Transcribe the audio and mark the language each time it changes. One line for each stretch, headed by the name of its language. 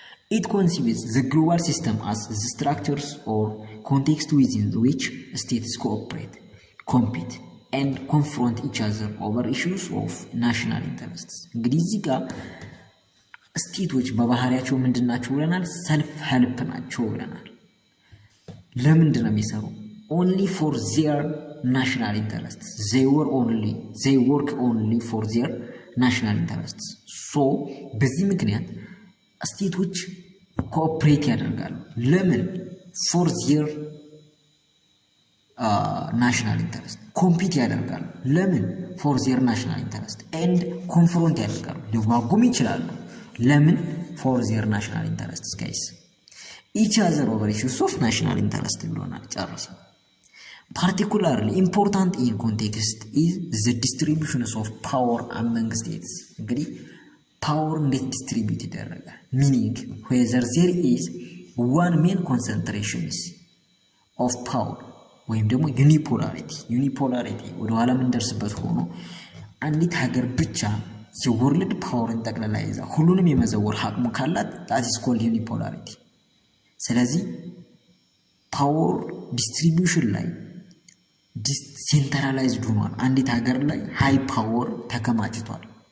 English: It conceives the global system as the structures or context within which states cooperate, compete, and confront each other over issues of national interests.
Amharic: እንግዲህ እዚህ ጋር ስቴቶች በባህሪያቸው ምንድን ናቸው ብለናል? ሰልፍ ሄልፕ ናቸው ብለናል። ለምንድን ነው የሚሰሩ?
English: only for their national interests. They work only for their national interests.
Amharic: So በዚህ ምክንያት ስቴቶች ኮኦፕሬት ያደርጋሉ። ለምን?
English: for their national interest.
Amharic: ኮምፒት ያደርጋሉ። ለምን?
English: for their national interest. and confront
Amharic: ያደርጋሉ። ሊዋጉም ይችላሉ። ለምን?
English: for their national interests guys. each other over issues of national interest
Amharic: ብሎናል። ጨርሰ
English: particularly important in context is the distribution of power among states.
Amharic: እንግዲህ ፓወር እንዴት ዲስትሪቢዩት ይደረጋል? ሚኒንግ
English: whether there is one main concentration of power
Amharic: ወይም ደግሞ ዩኒፖላሪቲ ወደ ኋላ የምንደርስበት ሆኖ አንዲት ሀገር ብቻ የወርልድ ፓወርን ጠቅላላ ይዛ ሁሉንም የመዘወር አቅሙ ካላት
English: that is called unipolarity።
Amharic: ስለዚህ ፓወር ዲስትሪቢዩሽን ላይ ዲሴንትራላይዝድ ሆኗል። አንዲት ሀገር ላይ ሃይ ፓወር ተከማችቷል።